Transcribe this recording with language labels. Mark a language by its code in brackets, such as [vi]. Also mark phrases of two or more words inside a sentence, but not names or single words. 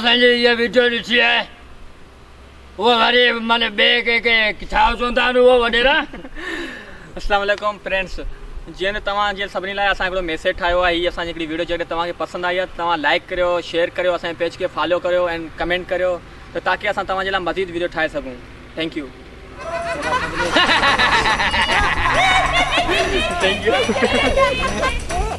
[sd] ये वीडियो ॾिठी आहे वो वरी माने बे के छा चवंदा आहिनि वो वॾेरा अस्सलाम वालेकुम फ्रेंड्स जीअं त तव्हां जीअं सभिनी लाइ असां हिकिड़ो मैसेज ठाहियो आहे हीअ असांजी हिकिड़ी वीडियो जेकॾहिं तव्हांखे पसंदि आई आहे तव्हां लाइक करियो शेयर करियो असांजे पेज खे फॉलो करियो एंड कमेंट करियो त ताकी असां तव्हांजे लाइ मज़ीद वीडियो ठाहे सघूं। [en] Thank you